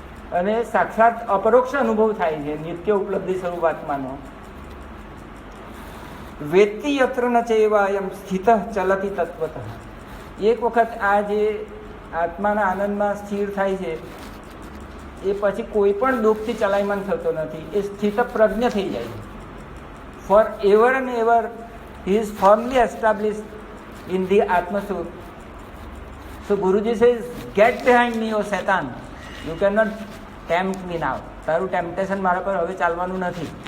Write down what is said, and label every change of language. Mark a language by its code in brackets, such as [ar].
[gu] અને સાક્ષાત અપરોક્ષ અનુભવ થાય છે, નિત્ય ઉપલબ્ધિ સ્વરૂપ આત્માનો. [sa] વેત્તિ યત્ર ન ચૈવાયમ સ્થિત ચલતી તત્વતઃ. [gu] એક વખત આ જે આત્માના આનંદમાં સ્થિર થાય છે એ પછી કોઈ પણ દુઃખથી ચલાયમાન થતો નથી. એ સ્થિત પ્રજ્ઞ થઈ જાય છે. [en] Forever and ever he is firmly established in the Atma-Sut. So Guruji says, get behind me, O Satan. You cannot tempt me now. [gu] તારું ટેમ્પટેશન મારા પર હવે ચાલવાનું નથી.